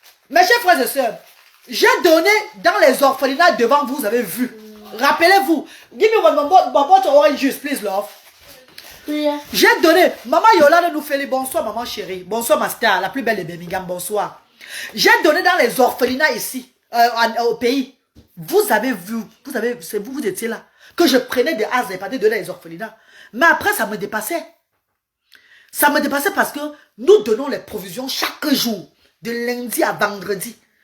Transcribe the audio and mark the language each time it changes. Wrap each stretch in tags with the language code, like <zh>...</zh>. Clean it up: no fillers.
<fr>Mes chers frères et sœurs, j'ai donné dans les orphelinats devant vous, vous avez vu. Rappelez-vous.</fr> <en>Give me one bottle orange juice, please, love.</en> <fr>Oui. J'ai donné. Maman Yolande nous fait les bonsoir, maman chérie. Bonsoir, ma star, la plus belle de Birmingham. Bonsoir. J'ai donné dans les orphelinats ici, au pays. Vous avez vu, vous étiez là. Que je prenais des as et pas de donner les orphelinats. Mais après, ça me dépassait. Ça me dépassait parce que nous donnons les provisions chaque jour, de lundi à vendredi.</fr>